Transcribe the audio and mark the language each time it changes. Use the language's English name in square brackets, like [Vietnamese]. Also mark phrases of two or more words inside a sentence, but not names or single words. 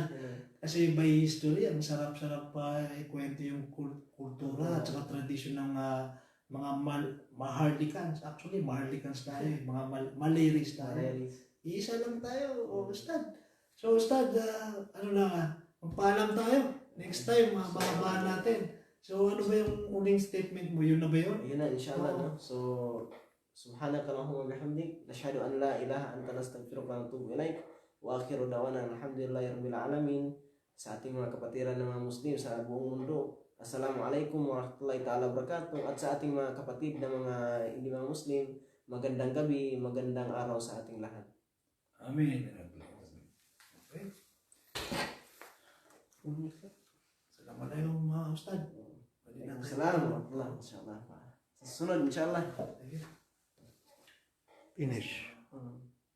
[Filipino] Kasi [English] by history, [Filipino] ang sarap-sarap pa ikwento yung kultura at saka tradisyon ng mga Maharlikans. Actually, Maharlikans tayo, mga Maleris tayo. Isa lang tayo, Ustad. So, Ustad, magpaalam tayo. [English] Next time, [Filipino] mababahan natin. So, ano ba yung uling statement mo? Yun na ba yun? Ayun na, inshallah, no? So, [Arabic] سبحانك اللهم بحمدك نشهد أن لا إله أنت نستغفرك ونتوب إليك. وآخر دعوانا الحمد لله رب العالمين. [Filipino] Sa ating mga kapatiran ng mga Muslim sa buong mundo, [Arabic] السلام عليكم ورحمة الله تعالى وبركاته. [Filipino] At sa ating mga kapatid na mga hindi mga Muslim, magandang gabi, magandang araw sa ating lahat. Amin. Okay. Assalamualaikum mga Ustad. [Arabic] السلام عليكم ورحمة الله وبركاته. [Filipino] Sa sunod, inshallah. Finish.